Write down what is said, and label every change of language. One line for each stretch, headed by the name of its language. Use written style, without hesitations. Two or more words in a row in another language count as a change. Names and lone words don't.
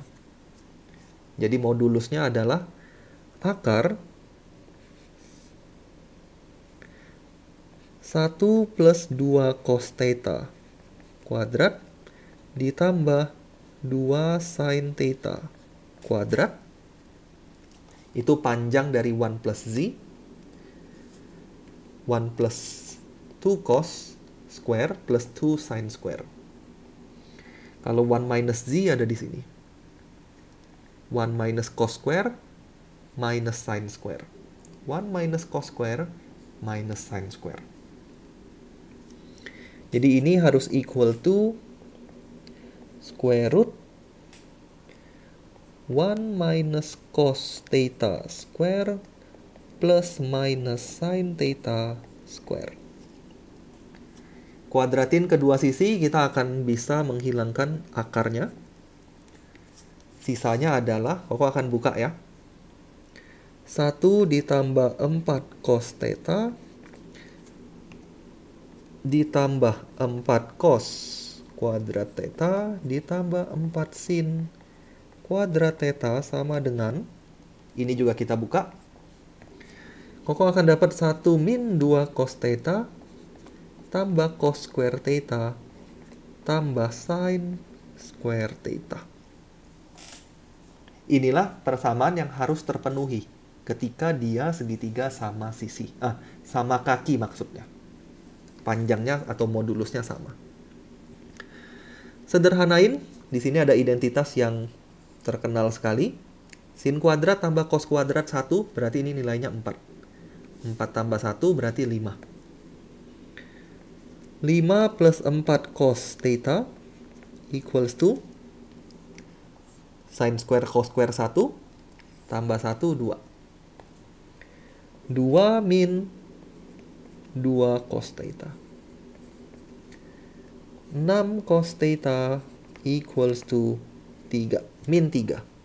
Indonesian: Jadi modulusnya adalah akar 1 plus 2 cos theta kuadrat ditambah 2 sin theta kuadrat. Itu panjang dari 1 plus Z.
English: 1 plus 2 cos square plus 2 sin square.
Indonesian: Kalau 1 minus Z ada di sini.
English: 1 minus cos square minus sin square. 1 minus cos square minus sin square.
Indonesian: Jadi ini harus
English: equal to square root 1 minus cos theta square plus minus sin theta square.
Indonesian: Kuadratin kedua sisi, kita akan bisa menghilangkan akarnya. Sisanya adalah, Koko akan buka ya. 1 ditambah 4 cos theta ditambah 4 cos kuadrat theta ditambah 4 sin kuadrat theta sama dengan, ini juga kita buka. Koko akan dapat 1 min 2 cos theta tambah
English: cos square theta
Indonesian: tambah
English: sin square theta.
Indonesian: Inilah persamaan yang harus terpenuhi ketika dia segitiga sama sisi. Sama kaki maksudnya. Panjangnya atau modulusnya sama. Sederhanain, di sini ada identitas yang terkenal sekali. Sin kuadrat tambah cos kuadrat 1, berarti ini nilainya 4. 4 tambah 1 berarti 5.
English: 5 plus 4 cos theta equals to sin square cos square 1 tambah 1, 2.
Indonesian: 2 min 2 cos theta.
English: 6 cos theta equals to 3, min 3.